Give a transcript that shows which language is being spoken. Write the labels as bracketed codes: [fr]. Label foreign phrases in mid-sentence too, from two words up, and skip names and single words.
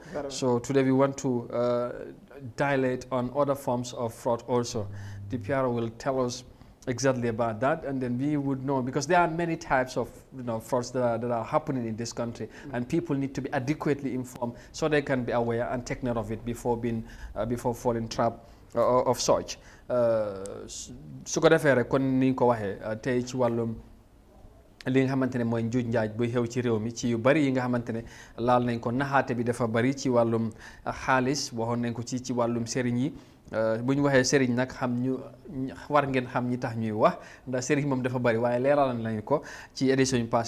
[en] So today we want to dilate on other forms of fraud also. The PRO will tell us exactly about that, and then we would know, because there are many types of frauds that are happening in this country, and people need to be adequately informed so they can be aware and take note of it before falling trap of such. [wo] Su ko defee rek kon ni ko waxee tey ci wàllum li nga xamante ne mooy njuuj njaaj buy xew ci réew mi ci yu bari yi nga xamante ne laal nañ ko, naxaate bi dafa bari ci wàllum xaalis, waxoon nañ ko ci wàllum sëriñ yi. bu ñu waxee sëriñ nag war ngeen xam ñi tax ñuy wax, ndax sëriñ moom dafa bari, waaye leeralal nañu ko ci édition yu passé.